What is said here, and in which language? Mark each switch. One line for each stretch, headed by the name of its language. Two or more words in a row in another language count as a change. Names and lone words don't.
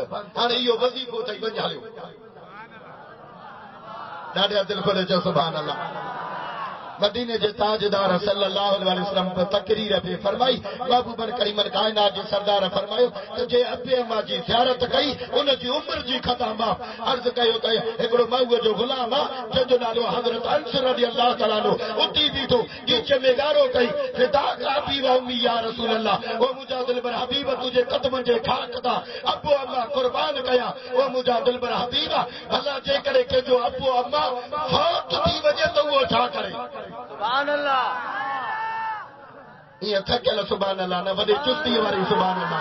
Sindhi: हाणे इहो वज़ीफ़ो अथई वञ हलियो। ॾाढा दिलि खोले चओ
Arabic: سبحان الله.
Sindhi: मदीने जे ताजदार
Arabic: صلى الله عليه وسلم
Sindhi: तकरीर पे फरमाई। महबूबन करीमन कायनात जे सरदार फरमायो त जे अबे अम्मा जी ज़ियारत कई उन जी उम्र जी ख़ता माफ़। अर्ज़ कयो त हिकिड़ो मऊअ जो गुलाम आहे जंहिंजो नालो हज़रत अनस
Arabic: رضي الله تعالى عنه
Sindhi: उथी बीठो गीच में गारो कई
Arabic: فداك أبي و أمي يا رسول الله.
Sindhi: ओ मुंहिंजा दिलबर हबीब तुंहिंजे क़दमनि जे खाक तां अबो अम्मा कुर्बान कया। ओ मुंहिंजा दिलबर हबीब भला जेकॾहिं कंहिंजो अबो अम्मा फौत थी वञे त उहो छा करे?
Arabic: سبحان الله.
Sindhi: ये थकियल
Arabic: سبحان الله
Sindhi: न वॾे चुस्ती वारी
Arabic: سبحان الله.